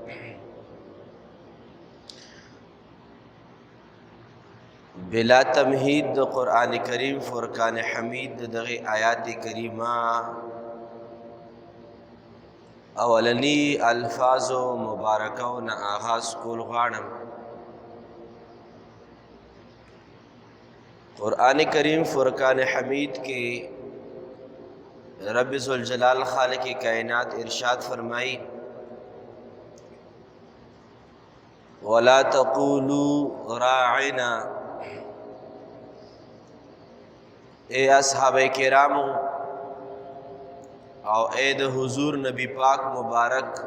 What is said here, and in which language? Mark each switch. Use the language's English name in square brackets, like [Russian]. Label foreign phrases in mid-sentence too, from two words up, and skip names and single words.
[Pashto] بلا تمهید د قرآن کریم فرقان حمید دغه آیات کریمه اولنی الفاظ مبارکو نه آغاز کول غواړم. قرآن کریم فرقان حمید کے رب ذوالجلال خالق کائنات ارشاد فرمائی [Arabic] وَلَا تَقُولُوا رَاعِنَا، [Pashto] اے اصحاب کرامو او اے د حضور نبی پاک مبارک